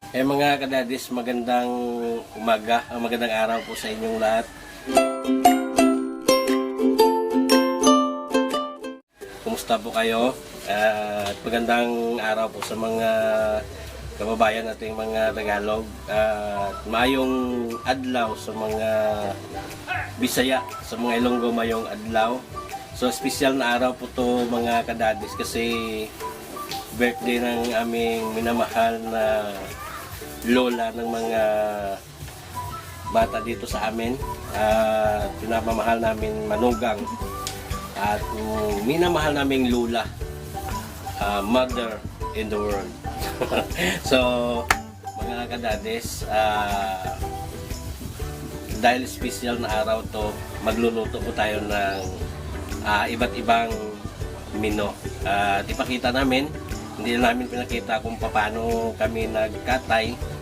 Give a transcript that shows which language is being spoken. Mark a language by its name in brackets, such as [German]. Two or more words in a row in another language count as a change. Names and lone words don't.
[Filipino] Mga kadadis, magandang umaga, magandang araw po sa inyong lahat. Kumusta po kayo? At magandang araw po sa mga kababayan nating mga Tagalog. [Hiligaynon] At mayong adlaw sa mga Bisaya, sa mga Ilonggo mayong adlaw. [Filipino] So special na araw po to mga kadadis kasi birthday ng aming minamahal na lola ng mga bata dito sa amin. Pinapamahal namin manugang at minamahal naming lula, [English] mother in the world. [Filipino] So mga kadades, dahil special na araw to, magluluto po tayo ng iba't ibang menu. At ipakita namin, hindi namin pinakita kung paano kami nagkatay.